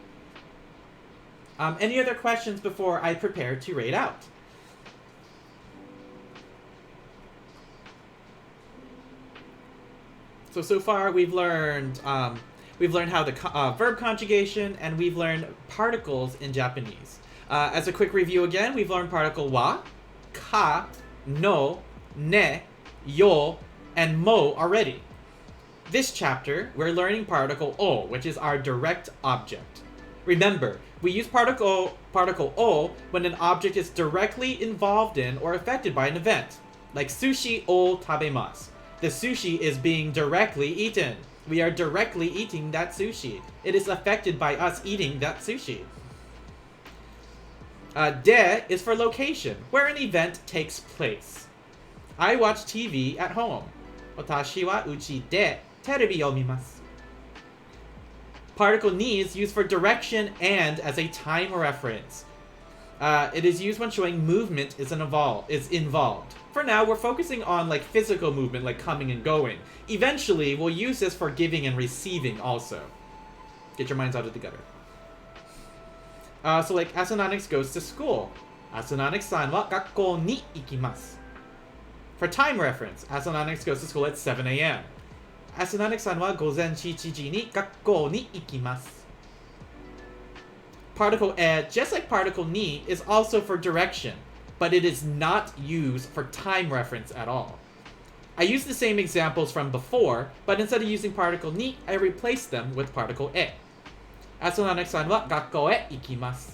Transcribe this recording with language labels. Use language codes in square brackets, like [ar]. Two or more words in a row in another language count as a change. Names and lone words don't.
[en] Any other questions before I prepare to rate out? So far we've learned how the verb conjugation, and we've learned particles in Japanese. As a quick review again, we've learned particle [ja] は、か、の、ね, [en] yo, and mo already. This chapter, we're learning particle o, which is our direct object. Remember, we use particle o when an object is directly involved in or affected by an event, like [ja] 寿司を食べます. [en] The sushi is being directly eaten. We are directly eating that sushi. It is affected by us eating that sushi. De is for location, where an event takes place. I watch TV at home. [ja] 私はうちでテレビを見ます. [en] Particle ni is used for direction and as a time reference. It is used when showing movement is involved. For now, we're focusing on like physical movement, like coming and going. Eventually, we'll use this for giving and receiving also. Get your minds out of the gutter. So like, Asanonix goes to school. [ja] Asanonixさんは学校に行きます. [en] For time reference, Asanonix goes to school at 7 a.m. [ja] Asanonixさんは午前7時に学校に行きます. [en] Particle e, just like particle ni, is also for direction, but it is not used for time reference at all. I used the same examples from before, but instead of using particle ni, I replaced them with particle e. [ja] Asanonixさんは学校へ行きます.